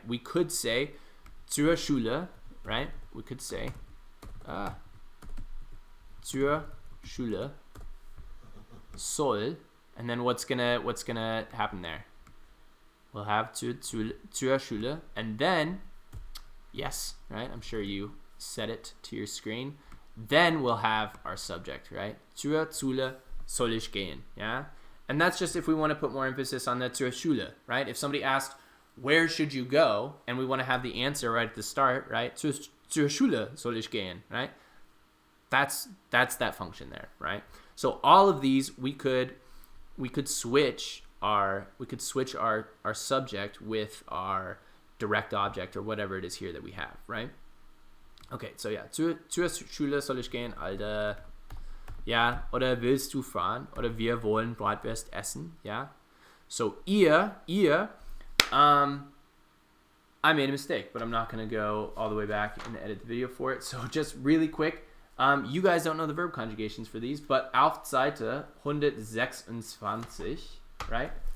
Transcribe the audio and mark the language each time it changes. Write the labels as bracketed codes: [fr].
[en] We could say, [de] zur Schule, [en] right? We could say, [de] zur Schule soll, [en] and then what's gonna happen there? We'll have [de] zur Schule, [en] and then, yes, right? I'm sure you set it to your screen. Then we'll have our subject, right? [de] Zur Schule soll ich gehen, yeah? [en] And that's just if we want to put more emphasis on the [de] zur Schule, [en] right? If somebody asked, where should you go? And we want to have the answer right at the start, right? [de] Zur Schule soll ich gehen, right? [en] That's that function there, right? So all of these we could switch our subject with our direct object or whatever it is here that we have, right? Okay, so yeah, [de] zur Schule soll ich gehen, Alter. Ja, oder willst du fahren? Oder wir wollen Bratwurst essen, ja? [en] So ihr, I made a mistake, but I'm not going to go all the way back and edit the video for it. So just really quick, you guys don't know the verb conjugations for these, but [de] auf Seite 126, [en] right?